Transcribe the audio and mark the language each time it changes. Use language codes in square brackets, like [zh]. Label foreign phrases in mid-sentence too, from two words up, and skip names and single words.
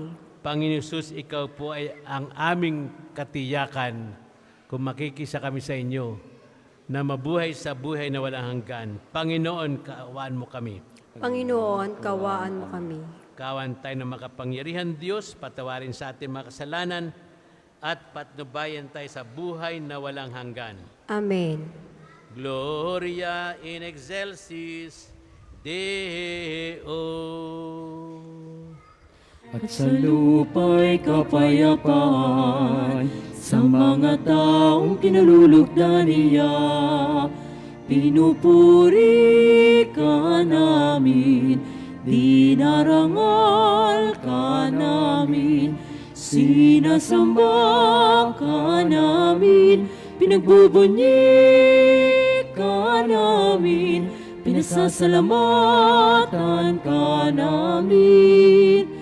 [tl] Panginoon Hesus, ikaw po ay ang aming katiyakan kung makikisa kami sa inyo na mabuhay sa buhay na walang hanggan. Panginoon, kaawaan mo kami. Panginoon, kawaan mo kami. Kawan tayo ng makapangyarihan Diyos, patawarin sa ating mga kasalanan at patnubayan tayo sa buhay na walang hanggan. Amen. [la] Gloria in excelsis Deo. [tl] At sa lupa'y kapayapaan sa mga taong kinalulugdan niya. Pinupuri ka namin, dinarangal ka namin, sinasamba ka namin, pinagbubunyi ka namin, pinasasalamatan ka namin.